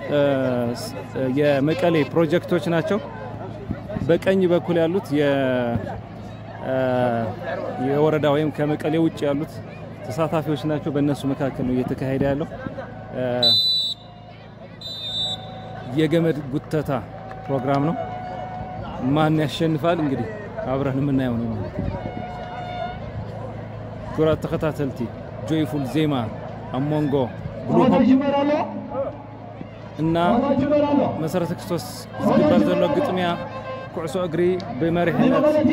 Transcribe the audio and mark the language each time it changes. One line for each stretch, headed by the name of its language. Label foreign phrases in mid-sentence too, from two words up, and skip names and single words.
Amharic: የመቀሌ ፕሮጀክቶች ናቸው። በቀኝ በኩል ያሉት የወረዳ ወይም ከመቀሌ ውጭ ያሉት ተሳታፊዎች ናቸው። በእነሱ መካከል ነው እየተካሄደ ያለው የገመድ ጉተታ ፕሮግራም ነው። ማን ያሸንፋል እንግዲህ አብረን የምናየው ነው ማለት ነው።
Tigrinya: ኩራት ተከታተልቲ ጆይፉል ዜማ አሞንጎ ብሉ እና መሰረተ ክርስቶስ ዝግበር ዘሎ ግጥሚያ ኩዕሶ እግሪ በመሪሕነት